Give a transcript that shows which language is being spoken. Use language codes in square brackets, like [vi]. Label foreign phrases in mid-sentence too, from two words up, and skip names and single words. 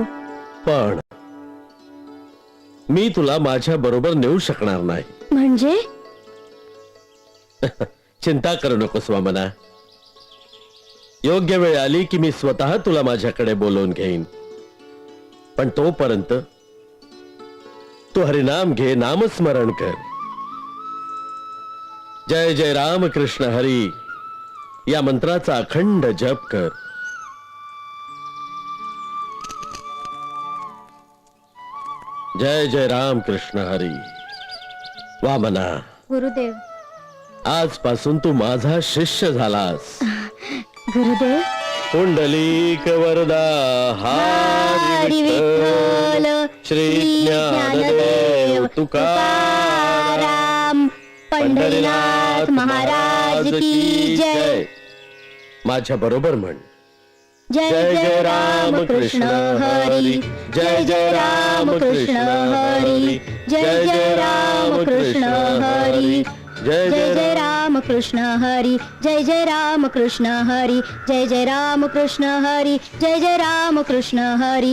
[mr] पण मी तुला माझ्या बरोबर नेऊ शकणार नाही. म्हणजे? चिंता करू नकोस वामना. योग्य वेळ आली की मी स्वतः तुला माझ्याकडे बोलवून घेईन. पण तोपर्यंत तू हरिनाम घे, नामस्मरण कर. जय जय राम कृष्ण हरी या मंत्राचा अखंड जप कर. जय जय राम कृष्ण हरी. वामना, गुरुदेव. आजपासून तू माझा शिष्य झालास. गुरुदेव. पुंडलिक वरदा हरी विठ्ठल श्री ज्ञानदेव तुकाराम पंढरीनाथ महाराज की जय. माझ्या बरोबर म्हण. जय जय राम कृष्ण हरी. जय जय राम कृष्ण हरी. जय जय राम कृष्ण हरी. जय जय राम कृष्ण हरी. जय जय राम कृष्ण हरी. जय जय राम कृष्ण हरी. जय जय राम कृष्ण हरी.